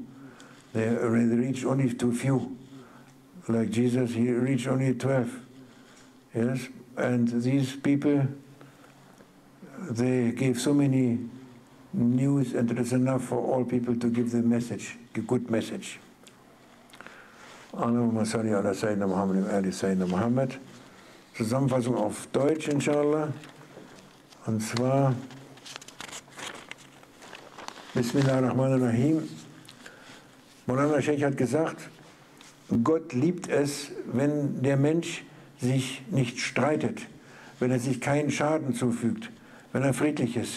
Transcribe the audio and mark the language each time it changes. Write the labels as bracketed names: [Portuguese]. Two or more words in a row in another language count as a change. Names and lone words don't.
[English] They reached only to few. Like Jesus, he reached only 12. Yes, and these people, they gave so many news, and it is enough for all people to give the message, a good message. [Arabic] اللهم صل على سيدنا محمد وآل سيدنا محمد. [German] Zusammenfassung auf Deutsch, inshallah. Und zwar, [Arabic] بسم الله الرحمن الرحيم. [German] Maulana Sheikh hat gesagt, Gott liebt es, wenn der Mensch sich nicht streitet, wenn er sich keinen Schaden zufügt, wenn er friedlich ist.